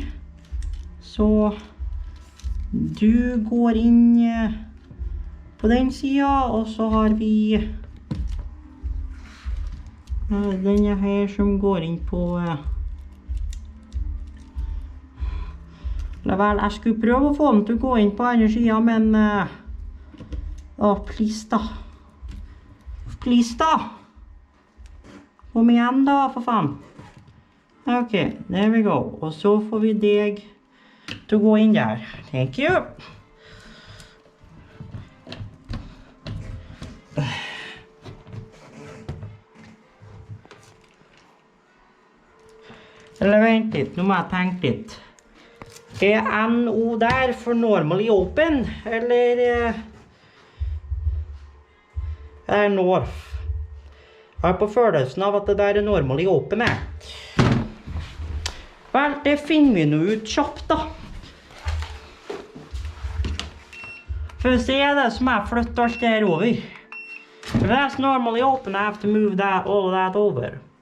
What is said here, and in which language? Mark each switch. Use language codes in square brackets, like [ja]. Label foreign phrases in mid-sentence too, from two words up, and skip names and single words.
[no] Så du går inn på den siden, og så har vi denne her som går inn på vel, jeg skulle prøve å få den til å gå inn på andre siden, men please da. Please da. Kom igjen da, for faen. [en] Ok, there we go. [no] Og så får vi deg til å gå inn der. [en] Thank you. [no] Eller vent litt, nå må jeg tenke litt. NO der for [en] normally open, [no] eller north? Jeg har på følelsen av at det der [en] normally open [no] Vel, det finner vi nå ut kjapt da. For å se det så må jeg flytte alt der over. [en] If that's normally open, I have to move that, all of that over.